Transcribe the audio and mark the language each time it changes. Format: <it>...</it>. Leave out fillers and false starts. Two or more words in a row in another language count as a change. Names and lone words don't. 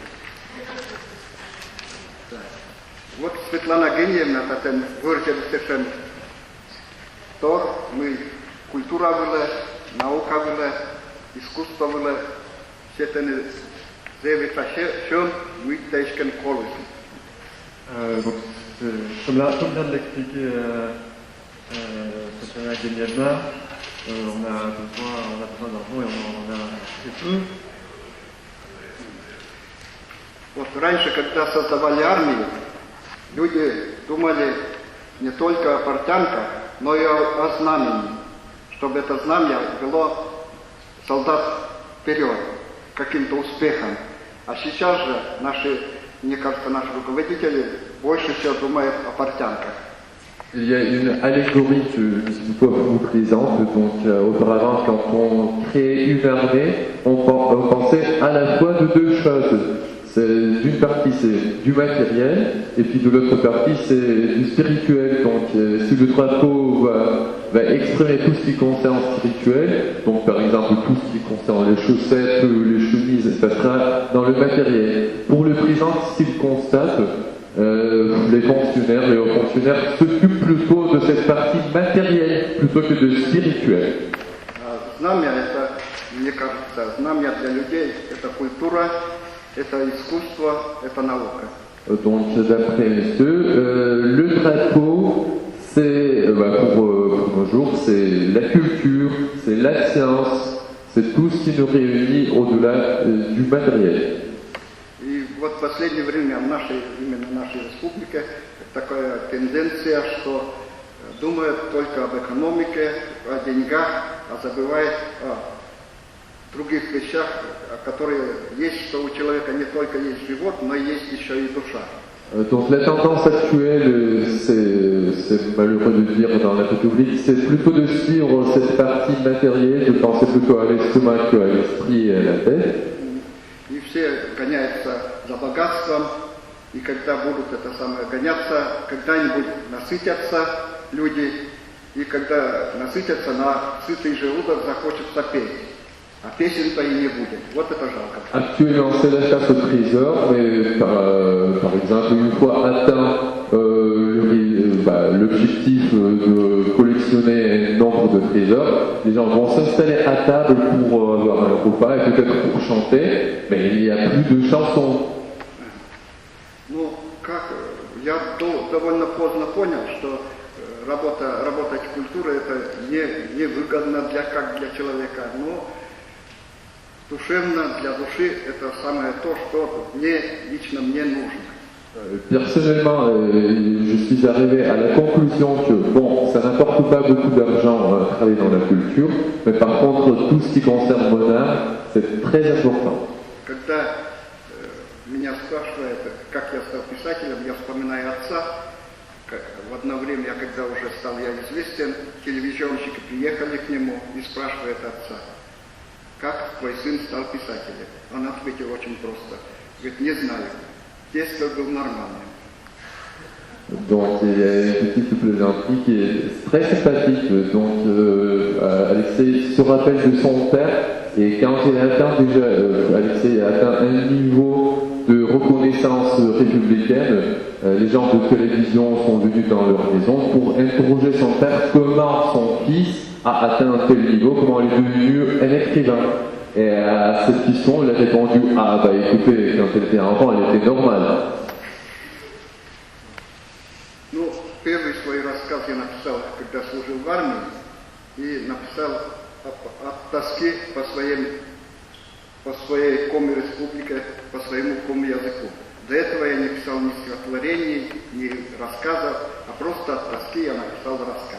<ru>Вот Светлана Геньевна, татен выржали совершенно. То мы культура была, наука была, искусство было, все это заявится, что мы таишкен колы.</ru> <fr>Donc, comme vient de l'expliquer Svetlana Genievna, on a besoin d'argent et on a très peu.</fr> <ru>Вот раньше, когда создавали армию, люди думали не только о портянках, но и о знамени, чтобы это знамя вело солдат вперед, к каким-то успехам. А сейчас же мне кажется, наши руководители больше всего думают о портянках.</ru> <fr>Il y a une allégorie que je vous présente. Donc, auparavant, quand on créait une armée, on pensait à la fois de deux choses. D'une partie, c'est du matériel, et puis de l'autre partie, c'est du spirituel. Donc, si le drapeau va exprimer tout ce qui concerne spirituel, donc par exemple tout ce qui concerne les chaussettes, les chemises, ça sera dans le matériel. Pour le présent, s'il constate, les fonctionnaires, les hauts fonctionnaires s'occupent plutôt de cette partie matérielle plutôt que de spirituel.</fr> <ru>Знамя это, мне кажется, знамя для людей это культура, это искусство, это наука.</ru> <fr>Donc d'après eux, le drapeau, c'est pour nos jours, c'est la culture, c'est la science, c'est tout ce qui nous réunit au-delà du matériel.</fr> <ru>И вот в последнее время именно в нашей республике такая тенденция, что думают только об экономике, о деньгах, а забывают о других вещах, которые есть, что у человека не только есть живот, но есть еще и душа.</ru> <fr>Donc la tendance actuelle, c'est malheureux de dire dans la République, c'est plutôt de suivre cette partie matérielle, de penser plutôt à l'estomac qu'à l'esprit et à la tête.</fr> <ru>И все гоняются за богатством, и когда будут гоняться, когда-нибудь насытятся люди, и когда насытятся, на сытый желудок захочется петь. А песен-то и не будет. Вот это жалко.</ru> <fr>Actuellement, c'est la chasse au trésor, mais par exemple, une fois atteint l'objectif de collectionner un nombre de trésors, les gens vont s'installer à table pour avoir un repas et peut-être pour chanter, mais il n'y a plus de chansons.</fr> <ru>Ну, я довольно поздно понял, что работать в культуре это не выгодно для человека, но душевно, для души это самое то, что лично мне нужно.</ru> <fr>Personnellement, je suis arrivé à la conclusion que, bon, ça n'apporte pas beaucoup d'argent travailler dans la culture, mais par contre, tout ce qui concerne mon art, c'est très important.</fr> <ru>Когда меня спрашивают, как я стал писателем, я вспоминаю отца. В одно время, когда уже стал я известен, телевизионщики приехали к нему и спрашивают отца, как твой сын стал писателем? Он ответил очень просто. Говорит, не знаю. Детство был нормальным.</ru> <fr>Donc il y a une petite plaisanterie qui est très sympathique. Donc Alexei se rappelle de son père et quand il a atteint Alexei a atteint un niveau de reconnaissance républicaine, les gens de télévision sont venus dans leur maison pour interroger son père comment son fils a atteint un tel niveau, comment il est devenu un écrivain. Et à cette question, il a répondu écoutez, quand elle était enfant, elle était normale.</fr> <ru>Ну, первый свой рассказ я написал, когда служил в армии, и написал о тоске по своей коми-республике, по своему коми-языку. До этого я не писал ни стихотворений, ни рассказов, а просто от тоски я написал рассказ.</ru>